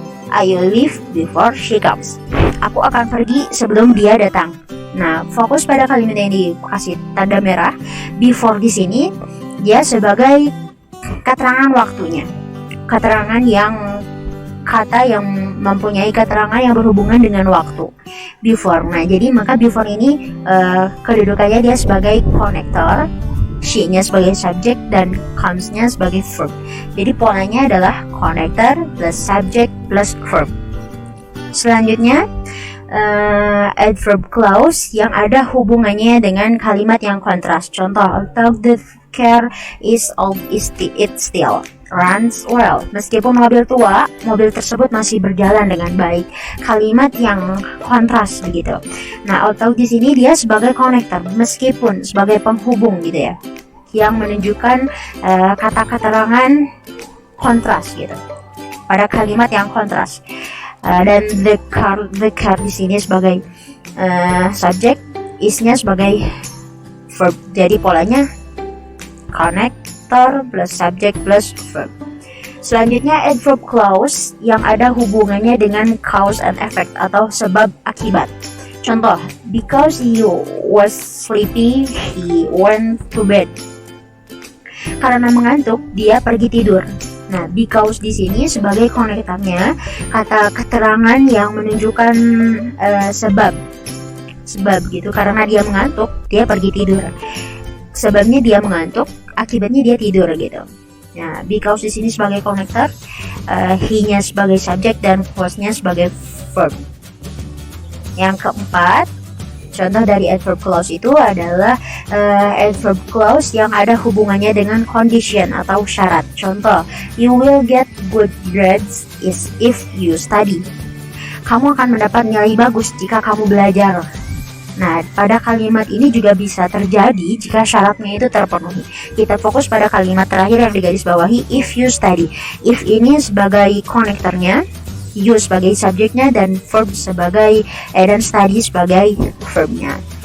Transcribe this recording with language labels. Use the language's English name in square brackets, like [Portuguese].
[English] I will leave before she comes. [Indonesian] Aku akan pergi sebelum dia datang. Nah, fokus pada kalimat yang dikasih tanda merah. Before di sini dia sebagai keterangan waktunya. Keterangan yang kata yang mempunyai keterangan yang berhubungan dengan waktu. Before. Nah, jadi maka before ini kedudukannya dia sebagai connector, she-nya sebagai subject, dan comes-nya sebagai verb. Jadi polanya adalah connector plus subject plus verb. Selanjutnya adverb clause yang ada hubungannya dengan kalimat yang kontras. Contoh, [English] although the car is old, it still runs well. [Indonesian] Meskipun mobil tua, mobil tersebut masih berjalan dengan baik. Kalimat yang kontras begitu. Nah, although di sini dia sebagai connector, meskipun sebagai penghubung gitu ya, yang menunjukkan kata keterangan kontras gitu pada kalimat yang kontras. Dan the car di sini sebagai subject, is-nya sebagai verb. Jadi polanya connector plus subject plus verb. Selanjutnya adverb clause yang ada hubungannya dengan cause and effect atau sebab akibat. Contoh, [English] because he was sleepy, he went to bed. [Indonesian] Karena mengantuk, dia pergi tidur. Nah, because di sini sebagai konektornya, kata keterangan yang menunjukkan sebab gitu. Karena dia mengantuk, dia pergi tidur. Sebabnya dia mengantuk, akibatnya dia tidur gitu. Nah, because di sini sebagai konektor, he-nya sebagai subject dan was-nya sebagai verb. Yang keempat, contoh dari adverb clause itu adalah adverb clause yang ada hubungannya dengan condition atau syarat. Contoh, [English] you will get good grades if you study. [Indonesian] Kamu akan mendapat nilai bagus jika kamu belajar. Nah, pada kalimat ini juga bisa terjadi jika syaratnya itu terpenuhi. Kita fokus pada kalimat terakhir yang digarisbawahi, [English] if you study. [Indonesian] If ini sebagai konektornya, you sebagai subjeknya, dan verb sebagai dan study sebagai verbnya.